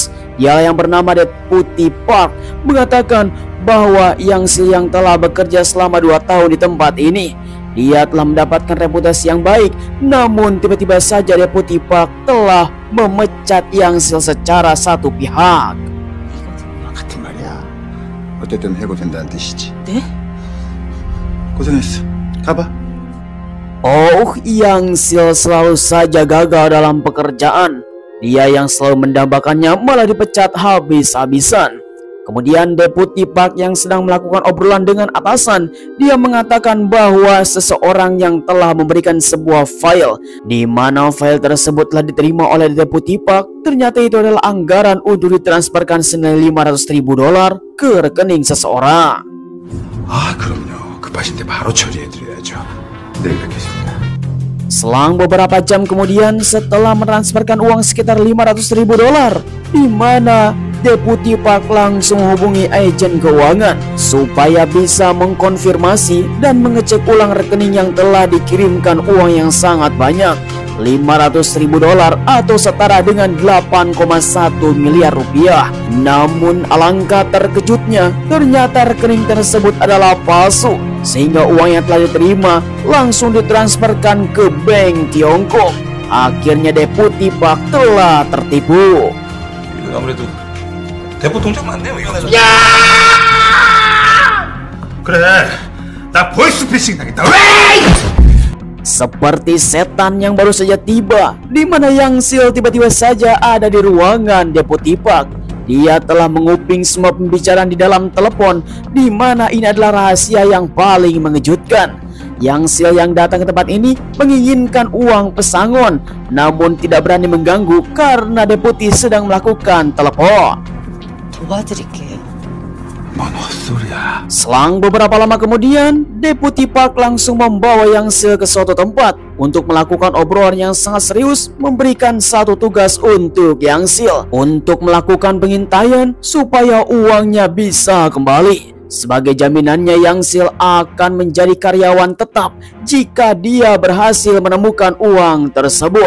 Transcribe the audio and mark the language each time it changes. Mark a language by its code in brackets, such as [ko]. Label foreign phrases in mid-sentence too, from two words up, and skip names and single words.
[id] Dia yang bernama Deputy Park mengatakan bahwa Yang-sil yang telah bekerja selama 2 tahun di tempat ini, dia telah mendapatkan reputasi yang baik. Namun tiba-tiba saja Deputy Park telah memecat Yang-sil secara satu pihak. [ko] 같은 말이야. 어쨌든 해고된다는 뜻이지. 네? 고생했어. 가봐. [id] Oh, Yang-sil selalu saja gagal dalam pekerjaan. Dia yang selalu mendambakannya malah dipecat habis-habisan. Kemudian Deputy Park yang sedang melakukan obrolan dengan atasan, dia mengatakan bahwa seseorang yang telah memberikan sebuah file, di mana file tersebut telah diterima oleh Deputy Park. Ternyata itu adalah anggaran untuk ditransferkan senilai $500,000 ke rekening seseorang. [ko] 아, 그럼요. 급하신데 바로 처리해드려야죠. 네, 뵙겠습니다. [id] Selang beberapa jam kemudian, setelah mentransferkan uang sekitar $500,000, di mana Deputy Park langsung hubungi agen keuangan supaya bisa mengkonfirmasi dan mengecek ulang rekening yang telah dikirimkan uang yang sangat banyak, $500,000 atau setara dengan 8,1 miliar rupiah. Namun alangkah terkejutnya, ternyata rekening tersebut adalah palsu, sehingga uang yang telah diterima langsung ditransferkan ke bank Tiongkok. Akhirnya Deputy Park telah tertipu. [ko] 아무래도 대포 동작 맞네요 이거. 야! 그래, 나 보이스피싱 당했다. [id] Seperti setan yang baru saja tiba, di mana Yang-sil tiba-tiba saja ada di ruangan Deputy Park. Dia telah menguping semua pembicaraan di dalam telepon, di mana ini adalah rahasia yang paling mengejutkan. Yang Sil yang datang ke tempat ini menginginkan uang pesangon, namun tidak berani mengganggu karena deputi sedang melakukan telepon. [ko] 도와드릴게요. 뭔 헛소리야. [id] Selang beberapa lama kemudian, Deputi Park langsung membawa Yang Sil ke suatu tempat untuk melakukan obrolan yang sangat serius, memberikan satu tugas untuk Yang Sil untuk melakukan pengintaian supaya uangnya bisa kembali. Sebagai jaminannya, Yang Sil akan menjadi karyawan tetap jika dia berhasil menemukan uang tersebut.